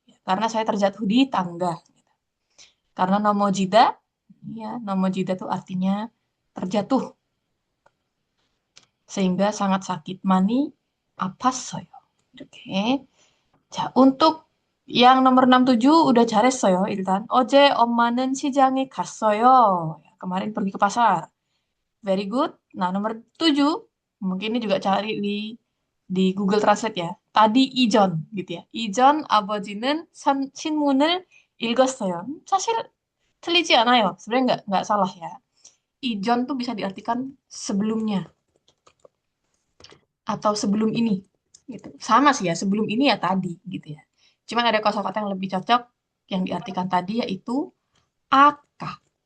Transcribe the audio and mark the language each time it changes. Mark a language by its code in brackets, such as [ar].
[id] Karena saya terjatuh di tangga. Karena nomojida, ya nomojida tuh artinya terjatuh sehingga sangat sakit. Mani apasoyo. Oke. 자, untuk yang nomor 67 udah [ko] 잘했어요, 일단. 어제 엄마는 시장에 갔어요. [id] Kemarin pergi ke pasar. [en] Very good. [id] Nah, nomor 7, mungkin ini juga cari di Google Translate ya. Tadi i전 gitu ya. [ko] 이전 아버지는 신문을 읽었어요. 사실 틀리지 않아요. [id] Sebenarnya nggak salah ya. 이전 tuh bisa diartikan sebelumnya atau sebelum ini gitu. Sama sih ya, sebelum ini ya tadi gitu ya. Cuman ada kosakata yang lebih cocok yang diartikan tadi yaitu aka.